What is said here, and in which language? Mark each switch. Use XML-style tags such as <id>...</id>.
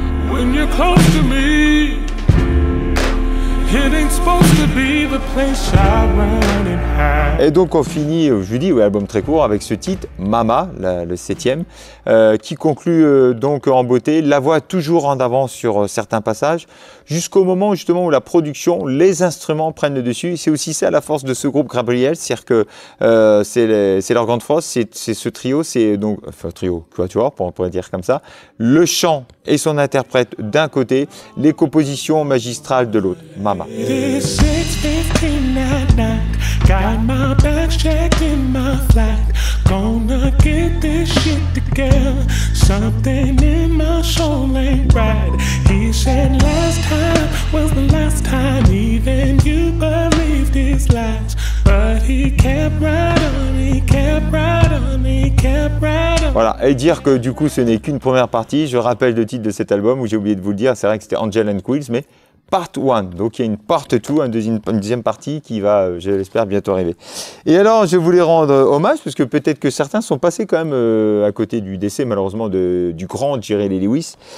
<en>When you're close to me, it ain't supposed to be the place I run and hide.</en> <fr>Et donc on finit, je vous dis, album très court avec ce titre, Mama, le 7e, qui conclut donc en beauté. La voix toujours en avance sur certains passages, jusqu'au moment justement où la production, les instruments prennent le dessus. C'est aussi ça la force de ce groupe Gabriel, c'est-à-dire que c'est leur grande force, c'est ce trio, c'est donc, enfin trio, quatuor, on pourrait dire comme ça, le chant et son interprète d'un côté, les compositions magistrales de l'autre, Mama.</fr> <en>It is 6:15 at night. Got my bags checked in my flat. Gonna get this shit together. Something in my soul ain't right. He said last time was the last time. Even you believed his lies. But he kept right on, he kept right on, he kept right on.</en> <fr>Voilà, et dire que du coup ce n'est qu'une première partie. Je rappelle le titre de cet album où j'ai oublié de vous le dire. C'est vrai que c'était Angel and Quills, mais Part 1, donc il y a une Part 2, une deuxième partie qui va, je l'espère, bientôt arriver. Et alors, je voulais rendre hommage, parce que peut-être que certains sont passés quand même à côté du décès, malheureusement, du grand Jerry Lee Lewis.</fr>